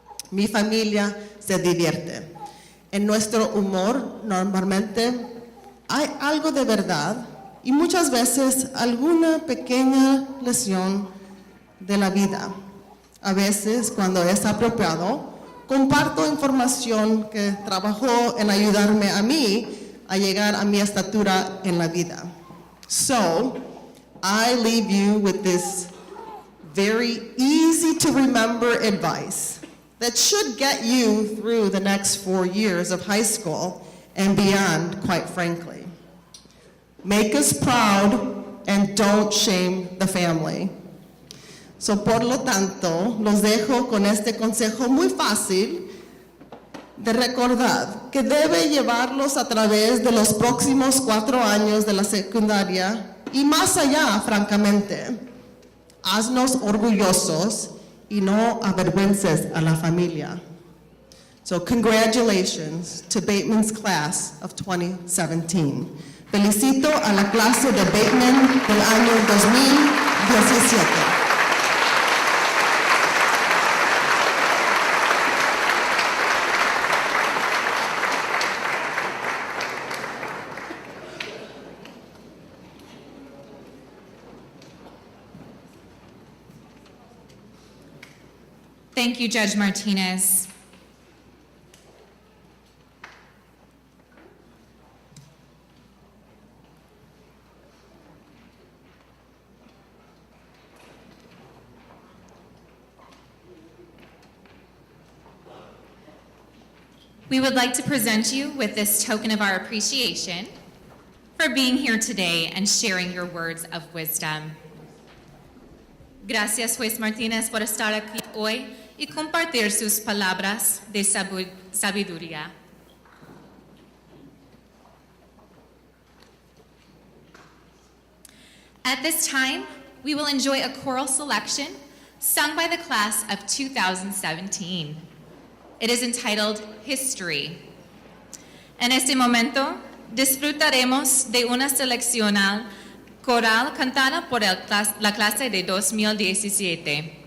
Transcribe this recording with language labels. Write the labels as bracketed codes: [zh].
[es] Mi familia se divierte. En nuestro humor normalmente hay algo de verdad y muchas veces alguna pequeña lección de la vida. A veces, cuando es apropiado, comparto información que trabajó en ayudarme a mí a llegar a mi estatura en la vida. [en] So, I leave you with this very easy to remember advice that should get you through the next 4 years of high school and beyond, quite frankly. Make us proud and don't shame the family. [es] So, por lo tanto, los dejo con este consejo muy fácil de recordar que debe llevarlos a través de los próximos 4 años de la secundaria y más allá, francamente. Haznos orgullosos y no avergüences a la familia. [en] So, congratulations to Bateman's class of 2017. [es] Felicito a la clase de Bateman del año 2017. [en] Thank you, Judge Martinez. We would like to present you with this token of our appreciation for being here today and sharing your words of wisdom. [es] Gracias, Juez Martínez, por estar aquí hoy y compartir sus palabras de sabiduría. [en] At this time, we will enjoy a choral selection sung by the class of 2017. It is entitled History. [es] En este momento, disfrutaremos de una selección coral cantada por la clase de 2017.